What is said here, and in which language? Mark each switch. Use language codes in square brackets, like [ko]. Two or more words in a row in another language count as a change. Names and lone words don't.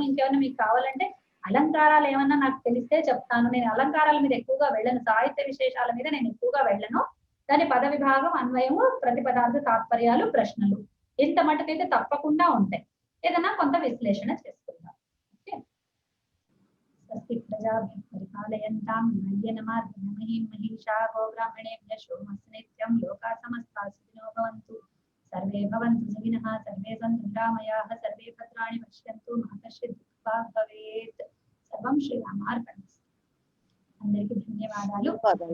[te] ఇంకేమైనా మీకు కావాలంటే అలంకారాలు ఏమన్నా నాకు తెలిస్తే చెప్తాను. నేను అలంకారాల మీద ఎక్కువగా వెళ్ళను, సాహిత్య విశేషాల మీద నేను ఎక్కువగా వెళ్ళను. దాని పద విభాగం, అన్వయము, ప్రతిపదార్థ తాత్పర్యాలు, ప్రశ్నలు ఇంత మటుకైతే తప్పకుండా ఉంటాయి. ఏదైనా కొంత విశ్లేషణ చేసుకుందాం. ఓకే, [sa] స్వస్తి ప్రజాభ్యః పరిపాలయంతాం న్యాయేన మార్గేణ మహీం మహీషా గోబ్రాహ్మణేభ్యః శోమస్సు నిత్యం లోకా సమస్తా సుఖినో భవంతు. సర్వే భవంతు సుఖినః, సర్వే సంతు నిరామయాః, సర్వే భద్రాణి పశ్యంతు మా కశ్చిద్ దుఃఖభాగ్ భవేత్. సర్వం శ్రీరామార్పణమస్తు. [te] అందరికీ ధన్యవాదాలు.